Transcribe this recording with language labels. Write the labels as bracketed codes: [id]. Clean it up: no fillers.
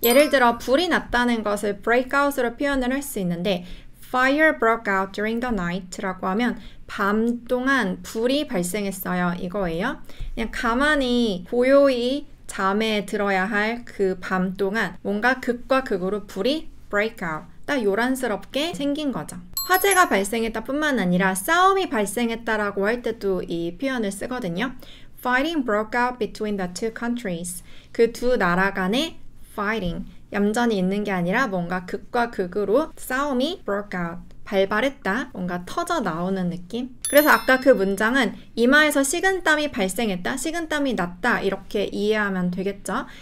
[ko] 예를 들어 불이 났다는 것을 [en] break out [ko] 으로 표현을 할 수 있는데 [en] Fire broke out during the night [ko] 라고 하면 밤 동안 불이 발생했어요 이거예요. 그냥 가만히 고요히 잠에 들어야 할 그 밤 동안 뭔가 극과 극으로 불이 [en] break out [ko] 딱 요란스럽게 생긴 거죠. 화재가 발생했다 뿐만 아니라 싸움이 발생했다라고 할 때도 이 표현을 쓰거든요. [en] Fighting broke out between the two countries. [ko] 그 두 나라 간의 fighting, 얌전히 있는 게 아니라 뭔가 극과 극으로 싸움이 [en] broke out, [ko] 발발했다, 뭔가 터져 나오는 느낌. 그래서 아까 그 문장은 이마에서 식은땀이 발생했다, 식은땀이 났다 이렇게 이해하면 되겠죠.